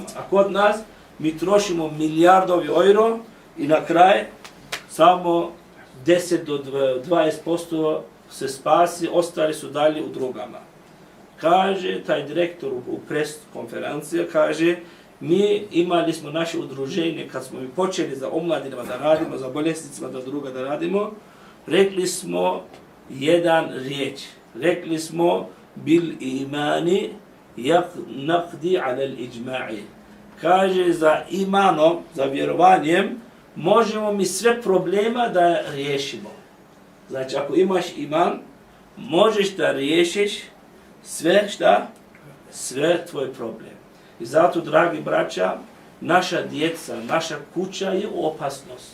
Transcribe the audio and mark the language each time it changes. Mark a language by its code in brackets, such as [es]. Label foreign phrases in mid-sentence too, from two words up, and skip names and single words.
[bs] A kod nas mi trošimo milijardovi euro i na kraj samo 10 do 20% se spasi, ostali su dalje u drogama. Kaže taj direktor u pres konferenciji, kaže, mi imali smo naše udruženje kad smo počeli za omladinama da radimo, za bolesnicima da druga da radimo, rekli smo jedan riječ. Rekli smo [ar] بالإيمان نقدر على الإجماع. [bs] Kaže, za imanom, za vjerovanjem, možemo mi sve problema da riješimo. Znači, ako imaš iman, možeš da riješiš sve, šta? Sve tvoj problem. I zato, dragi braća, naša djeca, naša kuća je u opasnost.